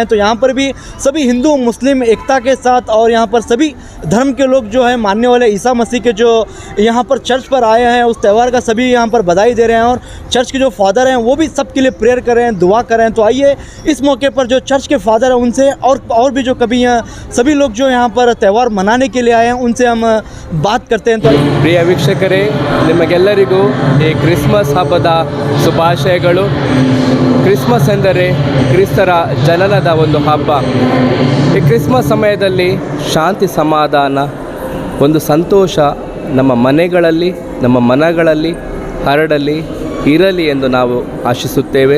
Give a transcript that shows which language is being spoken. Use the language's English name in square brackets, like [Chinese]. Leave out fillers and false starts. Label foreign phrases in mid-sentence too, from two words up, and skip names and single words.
[Hindi] तो यहां पर भी सभी हिंदू मुस्लिम एकता के साथ और यहां पर सभी धर्म के लोग जो है मानने वाले ईसा मसीह के जो यहाँ पर चर्च पर आए हैं, उस त्यौहार का सभी यहाँ पर बधाई दे रहे हैं और चर्च के जो फादर हैं वो भी सबके लिए प्रेयर कर रहे हैं, दुआ कर रहे हैं। तो आइए, इस मौके पर जो चर्च के फादर हैं उनसे और भी जो कभी यहाँ सभी लोग जो यहाँ पर त्यौहार मनाने के लिए आए हैं उनसे हम बात करते हैं। तो [Kannada] ಪ್ರಿಯ ವೀಕ್ಷಕರೇ, ನಿಮಗೆಲ್ಲರಿಗೂ ಈ ಕ್ರಿಸ್ಮಸ್ ಹಬ್ಬದ ಶುಭಾಶಯಗಳು. ಕ್ರಿಸ್ಮಸ್ ಎಂದರೆ ಕ್ರಿಸ್ತರ ಜನನದ ಒಂದು ಹಬ್ಬ. ಈ ಕ್ರಿಸ್ಮಸ್ ಸಮಯದಲ್ಲಿ ಶಾಂತಿ ಸಮಾಧಾನ ಒಂದು ಸಂತೋಷ ನಮ್ಮ ಮನೆಗಳಲ್ಲಿ ನಮ್ಮ ಮನಗಳಲ್ಲಿ ಹರಡಲಿ ಇರಲಿ ಎಂದು ನಾವು ಆಶಿಸುತ್ತೇವೆ.